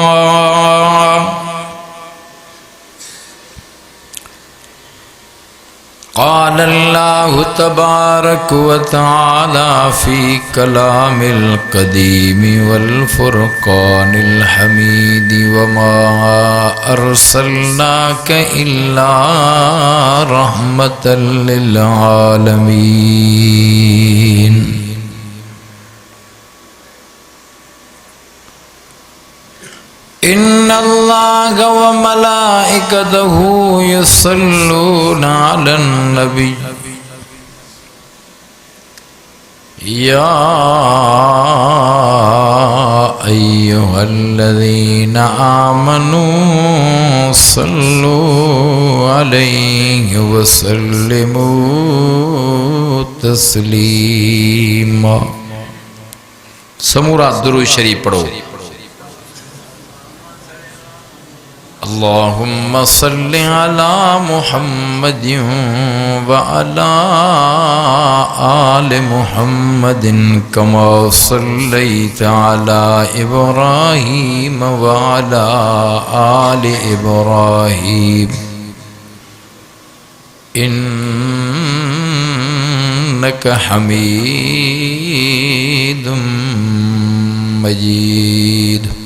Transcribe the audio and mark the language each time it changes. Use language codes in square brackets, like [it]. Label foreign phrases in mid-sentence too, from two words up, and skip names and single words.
[ar] قال الله تبارك وتعالى في كلامه القديم والفرقان الحميد وما أرسلناك إلا رحمة للعالمين. إن الله وملائكته يصلون على النبي يا أيها الذين آمنوا صلوا عليه وسلموا تسليما. [sd] समूरा दुरूद शरीफ पढ़ो। [ar] اللهم صل على محمد وعلى آل محمد كما صليت على إبراهيم وعلى آل إبراهيم إنك حميد مجيد.